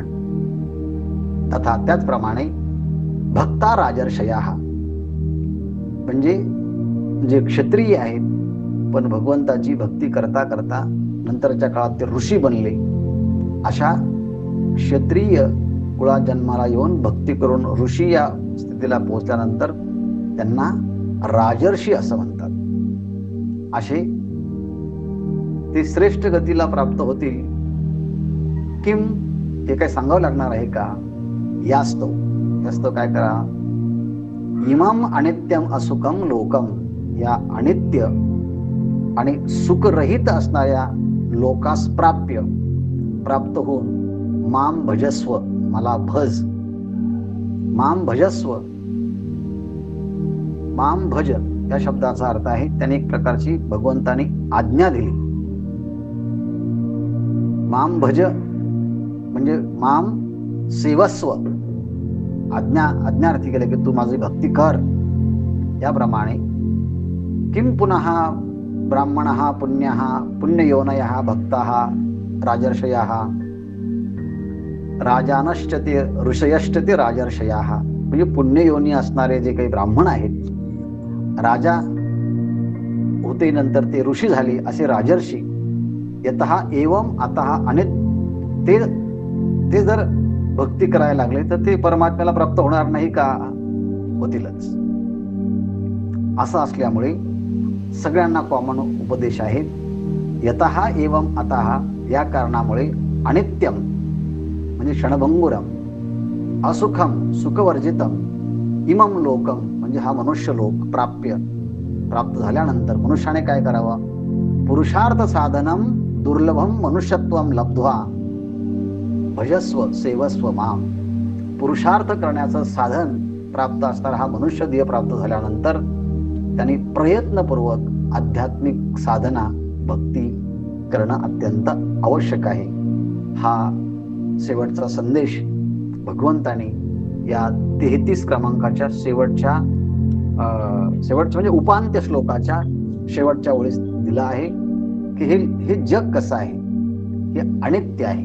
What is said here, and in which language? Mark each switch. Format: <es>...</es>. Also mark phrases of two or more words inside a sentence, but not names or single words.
<mr>तथा त्याचप्रमाणे</mr> <sa>भक्ता राजर्षया</sa> <mr>म्हणजे जे क्षत्रिय आहेत पण भगवंताची भक्ती करता करता नंतरच्या काळात ते ऋषी बनले, अशा क्षत्रिय कुळात जन्माला येऊन भक्ती करून ऋषी या स्थितीला पोहोचल्यानंतर त्यांना राजर्षी असं म्हणतात. असे ते श्रेष्ठ गतीला प्राप्त होतील. किम, हे काय सांगावं लागणार आहे का? यास्तव काय करा,</mr> <sa>इमम अनित्यम असुखम लोकम,</sa> <mr>या अनित्य आणि सुखरहित असणाऱ्या लोकास प्राप्त होऊन</mr> <sa>माम भजस्व,</sa> <mr>मला भज.</mr> <sa>माम भजस्व, माम भज</sa> <mr>या शब्दाचा अर्थ आहे त्याने एक प्रकारची भगवंताने आज्ञा दिली.</mr> <sa>माम भज</sa> <mr>म्हणजे</mr> <sa>माम सेवस्व,</sa> <mr>आज्ञार्थी केले की तू माझी भक्ती कर. याप्रमाणे</mr> <sa>किम पुनः ब्राह्मणः पुण्यः पुण्ययोनयः भक्ताः राजर्षयाः राजानश्च ते ऋषयश्च ते राजर्षयाः,</sa> <mr>म्हणजे पुण्ययोनी असणारे जे काही ब्राह्मण आहेत, राजा होते नंतर ते ऋषी झाले असे राजर्षी.</mr> <sa>यतः एवं अतः</sa> <mr>अनेक ते जर भक्ती करायला लागले तर ते परमात्म्याला प्राप्त होणार नाही का? होतीलच. असं असल्यामुळे सगळ्यांना कॉमन उपदेश आहे.</mr> <sa>यतः एवं अतः,</sa> <mr>या कारणामुळे अनित्यम म्हणजे क्षणभंगुरम,</mr> <sa>असुखम सुखवर्जितम, इमम लोकम</sa> <mr>म्हणजे हा मनुष्य लोक प्राप्त झाल्यानंतर मनुष्याने काय करावं?</mr> <sa>पुरुषार्थ साधनम दुर्लभम मनुष्यत्वम लब्ध्वा भजस्व सेवस्व माम.</sa> <mr>पुरुषार्थ करण्याचं साधन प्राप्त असणारा हा मनुष्य देह प्राप्त झाल्यानंतर त्यांनी प्रयत्नपूर्वक आध्यात्मिक साधना भक्ती करणं अत्यंत आवश्यक आहे. हा शेवटचा संदेश भगवंताने या 33 क्रमांकाच्या शेवटच्या म्हणजे उपांत्य श्लोकाच्या शेवटच्या ओळीस दिला आहे की हे जग कसं आहे, हे अनित्य आहे.</mr>